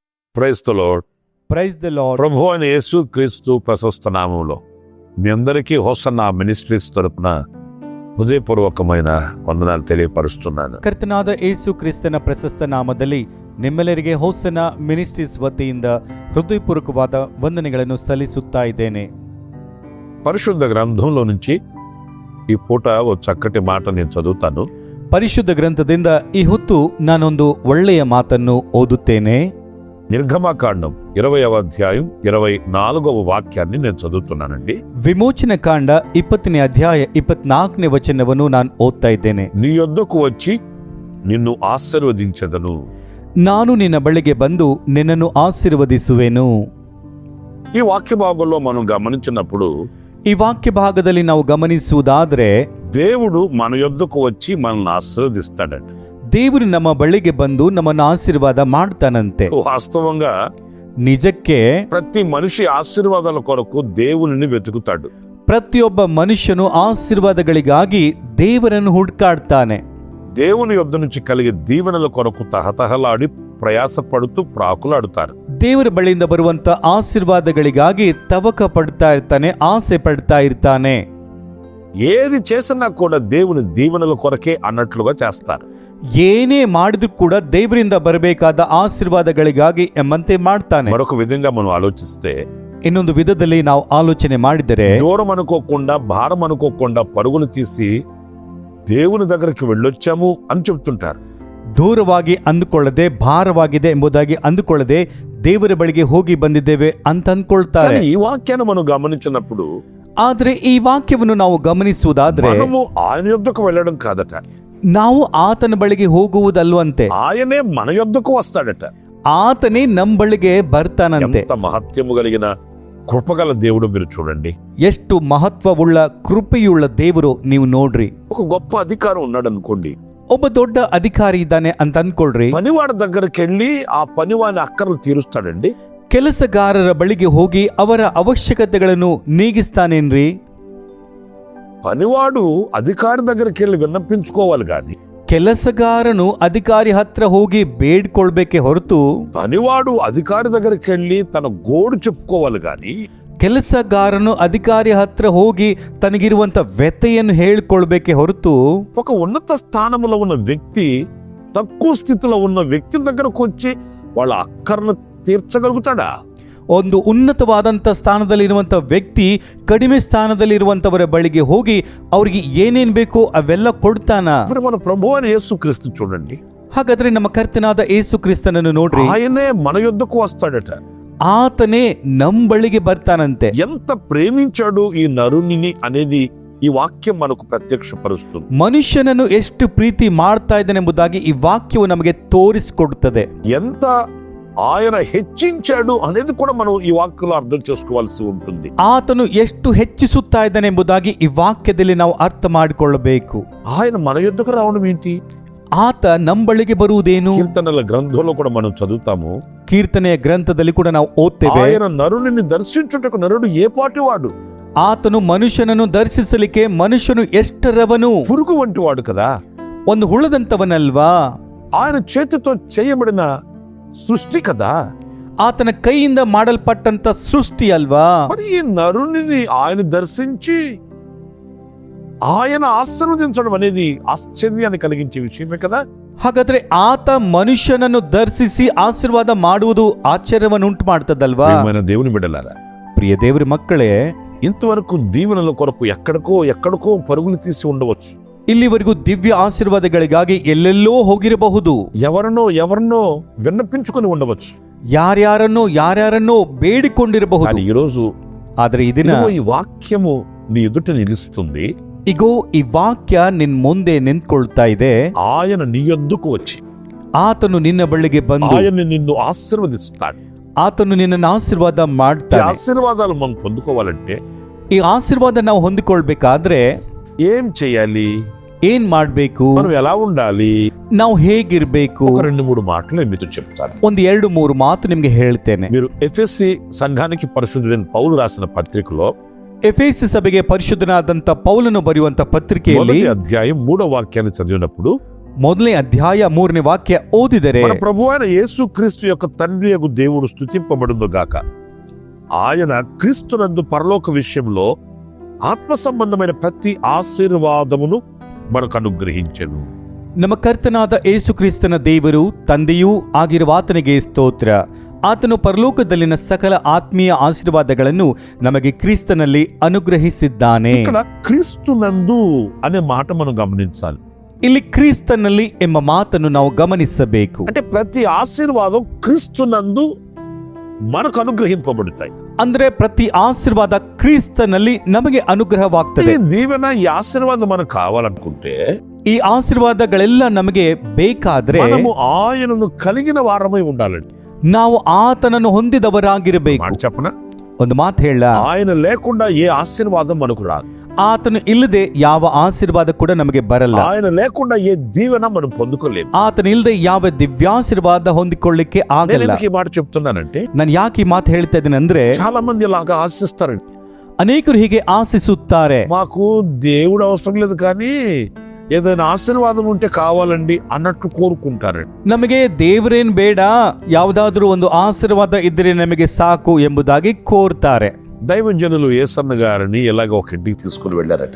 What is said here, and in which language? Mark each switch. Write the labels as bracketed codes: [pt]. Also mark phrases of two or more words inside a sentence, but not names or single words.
[en] Praise the Lord. Praise the Lord. [te] ప్రభు అయిన యేసు క్రీస్తు ప్రశస్త నామంలో మీ అందరికీ హోసన్నా మినిస్ట్రీస్ తరపున హృదయపూర్వకమైన వందనాలు తెలియపరుస్తున్నాను. [kn] ಕರ್ತನಾದ ಯೇಸು ಕ್ರಿಸ್ತನ ಪ್ರಶಸ್ತ ನಾಮದಲ್ಲಿ ನಿಮ್ಮೆಲ್ಲರಿಗೆ ಹೋಸನ ಮಿನಿಸ್ಟ್ರೀಸ್ ವತಿಯಿಂದ ಹೃದಯಪೂರ್ವಕವಾದ ವಂದನೆಗಳನ್ನು ಸಲ್ಲಿಸುತ್ತಾ ಇದ್ದೇನೆ. [te] పరిశుద్ధ గ్రంథంలో నుంచి ఈ పూట ఓ చక్కటి మాట నేను చదువుతాను. [kn] ಪರಿಶುದ್ಧ ಗ್ರಂಥದಿಂದ ಈ ಹೊತ್ತು ನಾನೊಂದು ಒಳ್ಳೆಯ ಮಾತನ್ನು ಓದುತ್ತೇನೆ. [te] నిర్గమకాండం 20వ అధ్యాయం 24వ వాక్యాన్ని నేను చదువుతున్నానండి. [kn] ವಿಮೋಚನ ಕಾಂಡ 20ನೇ ಅಧ್ಯಾಯ 24ನೇ ವಚನವನ್ನು ನಾನು ಓದ್ತಾ ಇದ್ದೇನೆ. [te] నీ యొద్దకు వచ్చి నిన్ను ఆశీర్వదించెదను. [kn] ನಾನು ನಿನ್ನ ಬಳಿಗೆ ಬಂದು ನಿನ್ನನ್ನು ಆಶೀರ್ವದಿಸುವೆನು. [te] ఈ వాక్య భాగంలో మనం గమనించినప్పుడు [kn] ಈ ವಾಕ್ಯ ಭಾಗದಲ್ಲಿ ನಾವು ಗಮನಿಸುವುದಾದ್ರೆ [te] దేవుడు మన యొద్దకు వచ్చి మనల్ని ఆశీర్వదిస్తాడంట. [kn] ದೇವರು ನಮ್ಮ ಬಳಿಗೆ ಬಂದು ನಮ್ಮನ್ನು ಆಶೀರ್ವಾದ ಮಾಡ್ತಾನಂತೆ. [te] వాస్తవంగా [kn] ನಿಜಕ್ಕೆ [te] ప్రతి మనిషి ఆశీర్వాదాల కొరకు దేవునిని వెతుకుతాడు. [kn] ಪ್ರತಿಯೊಬ್ಬ ಮನುಷ್ಯನು ಆಶೀರ್ವಾದಗಳಿಗಾಗಿ ದೇವರನ್ನು ಹುಡುಕಾಡ್ತಾನೆ. [te] దేవుని యొద్ద నుంచి కలిగే దీవెనల కొరకు తహతహలాడి ప్రయాసపడుతూ ప్రాకులాడుతారు. [kn] ದೇವರ ಬಳಿಯಿಂದ ಬರುವಂತ ಆಶೀರ್ವಾದಗಳಿಗಾಗಿ ತವಕ ಪಡ್ತಾ ಇರ್ತಾನೆ, ಆಸೆ ಪಡ್ತಾ ಇರ್ತಾನೆ. [te] ఏది చేసినా కూడా దేవుని దీవెనల కొరకే అన్నట్లుగా చేస్తారు. [kn] ಏನೇ ಮಾಡಿದ್ರು ಕೂಡ ದೇವರಿಂದ ಬರಬೇಕಾದ ಆಶೀರ್ವಾದಗಳಿಗಾಗಿ ಎಂಬಂತೆ ಮಾಡ್ತಾನೆ. [te] మరొక విధంగా మనం ఆలోచిస్తే [kn] ಇನ್ನೊಂದು ವಿಧದಲ್ಲಿ ನಾವು ಆಲೋಚನೆ ಮಾಡಿದರೆ [te] దూరం అనుకోకుండా భారం అనుకోకుండా పరుగులు తీసి దేవుని దగ్గరికి వెళ్ళొచ్చాము అని చెప్తుంటారు. [kn] ದೂರವಾಗಿ ಅಂದುಕೊಳ್ಳದೆ, ಭಾರವಾಗಿದೆ ಎಂಬುದಾಗಿ ಅಂದುಕೊಳ್ಳದೆ ದೇವರ ಬಳಿಗೆ ಹೋಗಿ ಬಂದಿದ್ದೇವೆ ಅಂತ ಅಂದ್ಕೊಳ್ತಾರೆ. [te] ఈ వాక్యాన్ని మనం గమనించినప్పుడు [kn] ಆದ್ರೆ ಈ ವಾಕ್ಯವನ್ನು ನಾವು ಗಮನಿಸುವುದಾದ್ರೆ [te] మనము ఆయన యొద్దకు వెళ్ళడం కాదట, [kn] ನಾವು ಆತನ ಬಳಿಗೆ ಹೋಗುವುದಲ್ವಂತೆ, [te] ఆయనే మన యొద్దకు వస్తాడట. [kn] ಆತನೇ ನಮ್ಮ ಬಳಿಗೆ ಬರ್ತಾನಂತೆ. [te] ఎంత మహత్యము కలిగిన కృపగల దేవుడు మీరు చూడండి. [kn] ಎಷ್ಟು ಮಹತ್ವವುಳ್ಳ ಕೃಪೆಯುಳ್ಳ ದೇವರು ನೀವು ನೋಡ್ರಿ. [te] ఒక గొప్ప అధికారం ఉన్నాడు అనుకోండి, [kn] ಒಬ್ಬ ದೊಡ್ಡ ಅಧಿಕಾರಿ ಇದ್ದಾನೆ ಅಂತ ಅನ್ಕೊಳ್ರಿ. [te] పనివాడి దగ్గరికి వెళ్ళి ఆ పనివాని అక్కర్లు తీరుస్తాడండి. [kn] ಕೆಲಸಗಾರರ ಬಳಿಗೆ ಹೋಗಿ ಅವರ ಅವಶ್ಯಕತೆಗಳನ್ನು ನೀಗಿಸ್ತಾನೇನ್ರಿ? [te] పనివాడు అధికారి దగ్గరికి వెళ్ళి విన్నపించుకోవాలి గాని [kn] ಕೆಲಸಗಾರನು ಅಧಿಕಾರಿ ಹತ್ರ ಹೋಗಿ ಬೇಡ್ಕೊಳ್ಬೇಕೆ ಹೊರತು [te] పనివాడు అధికారి దగ్గరికి వెళ్ళి తన గోడు చెప్పుకోవాలి గాని [kn] ಕೆಲಸಗಾರನು ಅಧಿಕಾರಿ ಹತ್ರ ಹೋಗಿ ತನಗಿರುವಂತ ವ್ಯಥೆಯನ್ನು ಹೇಳ್ಕೊಳ್ಬೇಕೆ ಹೊರತು [te] ఒక ఉన్నత స్థానంలో ఉన్న వ్యక్తి తక్కువ స్థితిలో ఉన్న వ్యక్తి దగ్గరకు వచ్చి వాళ్ళ అక్కర్ను తీర్చగలుగుతాడా? [kn] ಒಂದು ಉನ್ನತವಾದಂಥ ಸ್ಥಾನದಲ್ಲಿರುವಂಥ ವ್ಯಕ್ತಿ ಕಡಿಮೆ ಸ್ಥಾನದಲ್ಲಿರುವಂಥವರ ಬಳಿಗೆ ಹೋಗಿ ಅವರಿಗೆ ಏನೇನು ಬೇಕೋ ಅವೆಲ್ಲ ಕೊಡ್ತಾನ? [te] మరి మన ప్రభువు అయిన యేసుక్రీస్తు చూడండి, [kn] ಹಾಗಾದ್ರೆ ನಮ್ಮ ಕರ್ತನಾದ ಯೇಸು ಕ್ರಿಸ್ತನನ್ನು ನೋಡ್ರಿ. [te] ఆయనే మన యొద్దకు వస్తాడట. [kn] ಆತನೇ ನಮ್ಮ ಬಳಿಗೆ ಬರ್ತಾನಂತೆ. [te] ఎంత ప్రేమించాడు ఈ నరుని అనేది ఈ వాక్యం మనకు ప్రత్యక్షపరుస్తుంది. [kn] ಮನುಷ್ಯನನ್ನು ಎಷ್ಟು ಪ್ರೀತಿ ಮಾಡ್ತಾ ಇದ್ದಾನೆಂಬುದಾಗಿ ಈ ವಾಕ್ಯವು ನಮಗೆ ತೋರಿಸಿಕೊಡುತ್ತದೆ. [te] ఎంత ఆయన హెచ్చించాడు అనేది కూడా మనం ఈ వాక్యంలో అర్థం చేసుకోవాల్సి ఉంటుంది. [kn] ಆತನು ಎಷ್ಟು ಹೆಚ್ಚಿಸುತ್ತಾ ಇದ್ದಾನೆಂಬುದಾಗಿ ಈ ವಾಕ್ಯದಲ್ಲಿ ನಾವು ಅರ್ಥ ಮಾಡಿಕೊಳ್ಳಬೇಕು. [te] ఆయన మన యొద్దకు రావడం ఏంటి? [kn] ಆತ ನಮ್ಮ ಬಳಿಗೆ ಬರುವುದೇನು? [te] కీర్తనల గ్రంథంలో కూడా మనం చదువుతాము, [kn] ಕೀರ್ತನೆಯ ಗ್ರಂಥದಲ್ಲಿ ಕೂಡ ನಾವು ಓದ್ತೇವೆ, [te] ఆయన నరుని దర్శించుటకు నరుడు ఏ పాటివాడు? [kn] ಆತನು ಮನುಷ್ಯನನ್ನು ದರ್ಶಿಸಲಿಕ್ಕೆ ಮನುಷ್ಯನು ಎಷ್ಟರವನು? [te] పురుగు వంటి వాడు కదా. [kn] ಒಂದು ಹುಳದಂತವನಲ್ವಾ? [te] ఆయన చేతితో చేయబడిన సృష్టి కదా. [kn] ಆತನ ಕೈಯಿಂದ ಮಾಡಲ್ಪಟ್ಟಂತ ಸೃಷ್ಟಿ ಅಲ್ವಾ? [te] మరి ఈ నరుని ఆయన దర్శించి ఆయన ఆశీర్వదించడం అనేది ఆశ్చర్యాన్ని కలిగించే విషయమే కదా. [kn] ಹಾಗಾದ್ರೆ ಆತ ಮನುಷ್ಯನನ್ನು ದರ್ಶಿಸಿ ಆಶೀರ್ವಾದ ಮಾಡುವುದು ಆಶ್ಚರ್ಯವನ್ನುಂಟು ಮಾಡ್ತದಲ್ವಾ? [te] ప్రియమైన దేవుని బిడ్డలారా, [kn] ಪ್ರಿಯ ದೇವರ ಮಕ್ಕಳೇ, [te] ఇంతవరకు దీవెనల కొరకు ఎక్కడికో పరుగులు తీసి ఉండవచ్చు. [kn] ಇಲ್ಲಿವರೆಗೂ ದಿವ್ಯ ಆಶೀರ್ವಾದಗಳಿಗಾಗಿ ಎಲ್ಲೆಲ್ಲೋ ಹೋಗಿರಬಹುದು. [te] ఎవరినో విన్నపించుకొని ఉండవచ్చు. [kn] ಯಾರ್ಯಾರನ್ನೋ ಬೇಡಿಕೊಂಡಿರಬಹುದು. [te] కానీ ఈరోజు [kn] ಆದ್ರೆ ಈ ದಿನ [te] ఈ వాక్యము నీ ఎదుట నిలుస్తుంది. [kn] ಇಗೋ ಈ ವಾಕ್ಯ ನಿನ್ ಮುಂದೆ ನಿಂತ್ಕೊಳ್ತಾ ಇದೆ. [te] ఆయన నీ యొద్దకు వచ్చి [kn] ಆತನು ನಿನ್ನ ಬಳಿಗೆ ಬಂದು [te] ఆయన నిన్ను ఆశీర్వదిస్తాడు. [kn] ಆತನು ನಿನ್ನನ್ನು ಆಶೀರ್ವಾದ [te] ఈ [kn] ಮಾಡ್ತಾನೆ. [te] ఆశీర్వాదాలు మనం పొందుకోవాలంటే [kn] ಈ ಆಶೀರ್ವಾದ ನಾವು ಹೊಂದಿಕೊಳ್ಬೇಕಾದ್ರೆ [te] ఏం చేయాలి? [kn] ಏನ್ ಮಾಡ್ಬೇಕು? [te] మనం ఎలా ఉండాలి? [kn] ನಾವು ಹೇಗಿರ್ಬೇಕು? [te] ఒక 2-3 మాటలు మీతో చెప్తాను. [kn] ಒಂದು 2-3 ಮಾತು ನಿಮ್ಗೆ ಹೇಳ್ತೇನೆ. [te] మీరు ఎఫెసీ సంఘానికి పరిశుద్ధుడైన పౌలు రాసిన పత్రికలో [kn] ಎಫೆಸ ಸಭೆಗೆ ಪರಿಶುದ್ಧನಾದಂತ ಪೌಲನು ಬರೆಯುವಂತ ಪತ್ರಿಕೆಯಲ್ಲಿ [te] 1వ అధ్యాయం 3వ వాక్యాన్ని చదివినప్పుడు [kn] ಮೊದಲನೇ ಅಧ್ಯಾಯ 3ನೇ ವಾಕ್ಯ ಓದಿದರೆ [te] మన ప్రభువైన యేసు క్రీస్తు యొక్క తండ్రి యొక్క దేవుడు స్తుతింపబడును గాక. ఆయన క్రీస్తునందు పరలోక విషయంలో ఆత్మ సంబంధమైన ప్రతి ఆశీర్వాదమును మనకు అనుగ్రహించెను. [kn] ನಮ್ಮ ಕರ್ತನಾದ ಯೇಸುಕ್ರಿಸ್ತನ ದೇವರು ತಂದೆಯೂ ಆಗಿರುವ ಆತನಿಗೆ ಸ್ತೋತ್ರ. ಆತನು ಪರಲೋಕದಲ್ಲಿನ ಸಕಲ ಆತ್ಮೀಯ ಆಶೀರ್ವಾದಗಳನ್ನು ನಮಗೆ ಕ್ರಿಸ್ತನಲ್ಲಿ ಅನುಗ್ರಹಿಸಿದ್ದಾನೆ. [te] ఇక్కడ క్రీస్తునందు అనే మాట మనం గమనించాలి. [kn] ಇಲ್ಲಿ ಕ್ರಿಸ್ತನಲ್ಲಿ ಎಂಬ ಮಾತನ್ನು ನಾವು ಗಮನಿಸಬೇಕು. [te] అంటే ప్రతి ఆశీర్వాదం క్రీస్తునందు మనకు అనుగ్రహింపబడతాయి. [kn] ಅಂದ್ರೆ ಪ್ರತಿ ಆಶೀರ್ವಾದ ಕ್ರಿಸ್ತನಲ್ಲಿ ನಮಗೆ ಅನುಗ್ರಹವಾಗ್ತದೆ. [te] ఈ దీవెన ఈ ఆశీర్వాదం మనకు కావాలనుకుంటే [kn] ಈ ಆಶೀರ್ವಾದಗಳೆಲ್ಲ ನಮಗೆ ಬೇಕಾದ್ರೆ [te] మనము ఆయనను కలిగిన వారమై ఉండాలండి. [kn] ನಾವು ಆತನನ್ನು ಹೊಂದಿದವರಾಗಿರಬೇಕು. [te] మాట చెప్పన, [kn] ಒಂದು ಮಾತು ಹೇಳ, [te] ఆయన లేకుండా ఏ ఆశీర్వాదం మనకు రాదు. [kn] ಆತನು ಇಲ್ಲದೆ ಯಾವ ಆಶೀರ್ವಾದ ಕೂಡ ನಮಗೆ ಬರಲ್ಲ. [te] ఆయన లేకుండా ఏ దీవెన మనం పొందుకోలేము. [kn] ಆತನ ಇಲ್ಲದೆ ಯಾವ ದಿವ್ಯಾಶೀರ್ವಾದ ಹೊಂದಿಕೊಳ್ಳಿಕ್ಕೆ [te] నేను [kn] ಆಗಲ್ಲ. [te] ఎందుకు ఈ మాట చెప్తున్నానంటే [kn] ನಾನು ಯಾಕೆ ಈ ಮಾತು ಹೇಳ್ತಾ ಇದ್ದೀನಿ ಅಂದ್ರೆ, [te] చాలా మంది ఇలాగా ఆశిస్తారండి. [kn] ಅನೇಕರು ಹೀಗೆ ಆಶಿಸುತ್ತಾರೆ. [te] మాకు దేవుడు అవసరం లేదు కానీ ఏదైనా ఆశీర్వాదం ఉంటే కావాలండి అన్నట్లు కోరుకుంటారండి. [kn] ನಮಗೆ ದೇವರೇನ್ ಬೇಡ, ಯಾವುದಾದ್ರೂ ಒಂದು ಆಶೀರ್ವಾದ ಇದ್ರೆ ನಮಗೆ ಸಾಕು ಎಂಬುದಾಗಿ ಕೋರ್ತಾರೆ. [te] దైవజనులు యేసన్న గారిని ఇలాగ ఒక ఇంటికి తీసుకుని వెళ్ళారట.